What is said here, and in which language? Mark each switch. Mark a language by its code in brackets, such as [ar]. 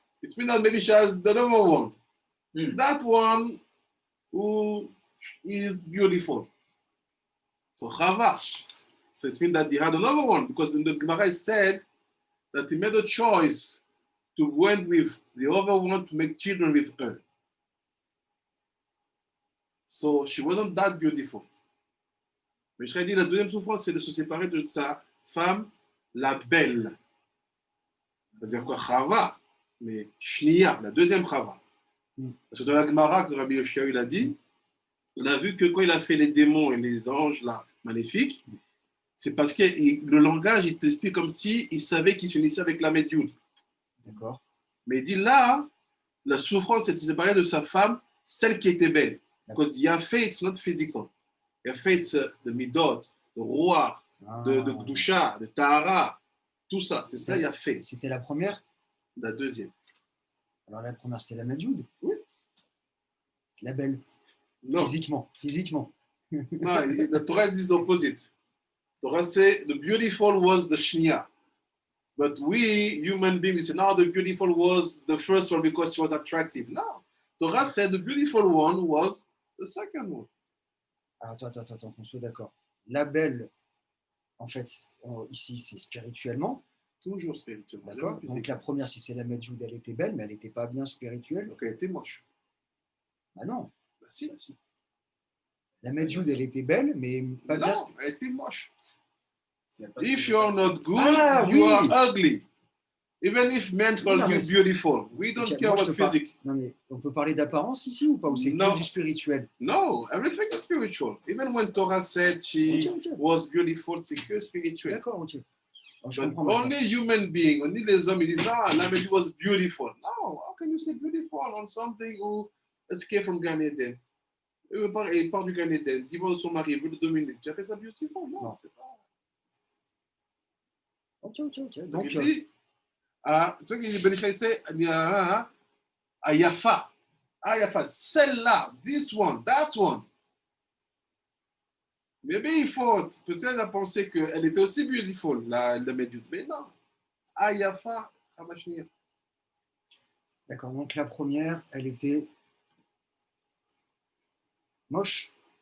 [en] It means that maybe she has the other one. That one who is beautiful. So Chavash. So it means that he had another one, because in the Gemara said that he made a choice to went with the other one to make children with her. So she wasn't that beautiful. [fr] Mais je dit la deuxième souffrance, c'est de se séparer de sa femme, la belle. C'est-à-dire quoi? Chava, mais Shnia, la deuxième Chava. Parce que dans la Gemara, que Rabbi Yoshia il a dit, on a vu que quand il a fait les démons et les anges là, maléfiques, c'est parce que le langage, il t'explique comme si il savait qu'il s'unissait avec la médium. D'accord. Mais il dit là, la souffrance, c'est de se séparer de sa femme, celle qui était belle. [en] Because Yafé, it's not physical. Yafé, it's the midot, the ruach, de Gdusha, de Tahara, [fr] tout ça. C'est ça, [en] Yafé. [fr] C'était la première? La deuxième. Alors la première, c'était la Madjoud? Oui. C'est la belle. Non. Physiquement. [en] No, the Torah is the opposite. Torah say the beautiful was the Shnia. But we, human beings, say, no, the beautiful was the first one because she was attractive. No. Torah said the beautiful one was the second one. [fr] Alors attends, qu'on soit d'accord. La belle, en fait, ici, c'est spirituellement. Toujours spirituellement. D'accord. Donc la première, si c'est la Madjoud, elle était belle, mais elle n'était pas bien spirituelle. Donc elle était moche. Bah non. Bah si. La Madjoud, elle était belle, mais pas bien. Non, elle était moche. [en] If you are not good, [fr] oui. [en] you are ugly. Even if men call you beautiful, we don't care what physique. [fr] Non, mais on peut parler d'apparence ici ou pas? Ou c'est que du spirituel? [en] No, everything is spiritual. Even when Torah said she was beautiful, [fr] c'est que spirituel. D'accord, ok. [en] But only human being, only [fr] les hommes, ils disent, [en] no, la Madjoud was beautiful. No, how can you say beautiful on something who escaped from Gan Eden? [fr] Il part du Gan Eden, divorce de son mari, veut le dominer. Tu appelles ça beautiful? Non, c'est pas. Ok. Donc, il dit, ce qu'il dit, Ben Ishmael, c'est Ayafa. Ayafa, celle-là, [en] this one, that one. [fr] Maybe il faut, peut-être à penser qu'elle était aussi beautiful, la Madjoud, mais non. [he] Ayafa, Hamashniya. [fr] D'accord, donc la première, elle était moche.